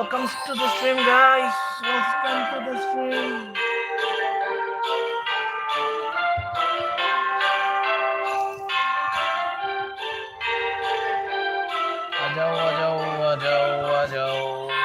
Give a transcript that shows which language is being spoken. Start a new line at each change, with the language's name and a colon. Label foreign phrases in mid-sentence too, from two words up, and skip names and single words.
English: to the stream, guys. Welcome to the stream.
Hindi: आ जाओ आ जाओ आ जाओ आ जाओ